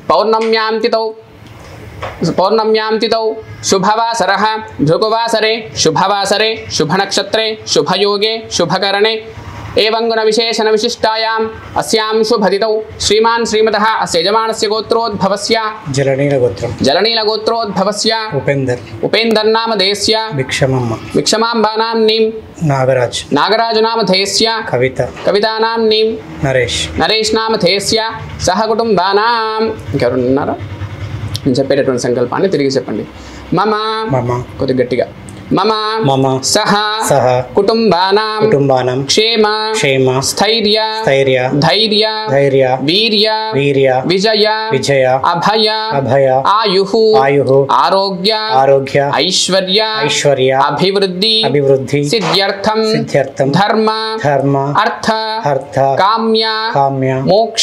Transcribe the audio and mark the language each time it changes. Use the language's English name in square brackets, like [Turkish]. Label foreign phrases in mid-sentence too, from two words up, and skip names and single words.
[Sanskrit] पौर्णम्यां तिथौ शुभवासरः भृगुवासरे शुभवासरे शुभनक्षत्रे शुभयोगे शुभकरणे एवं गुणविशेषण विशिष्टायाम् अस्यां शुभतिथौ श्रीमान् श्रीमतः अस्य यजमानस्य गोत्रोद्भवस्य जलनीलगोत्रोद्भवस्य उपेन्दर नामधेयस्य भिक्षमाम्बा नाम्नीं नागराज नामधेयस्य कविता नाम्नीं नरेश नामधेयस्य सह कुटुम्बानां. [Telugu] ఇంకెవరున్నారా? నేను చెప్పేటటువంటి సంకల్పాన్ని తిరిగి చెప్పండి. [Sanskrit] మమ [Telugu] కొద్ది గట్టిగా [Sanskrit] मम सह कुटुम्बानां क्षेम स्थैर्य धैर्य वीर्य विजय अभय आयुः आरोग्य ऐश्वर्य अभिवृद्धि सिद्ध्यर्थं धर्म अर्थ काम्य मोक्ष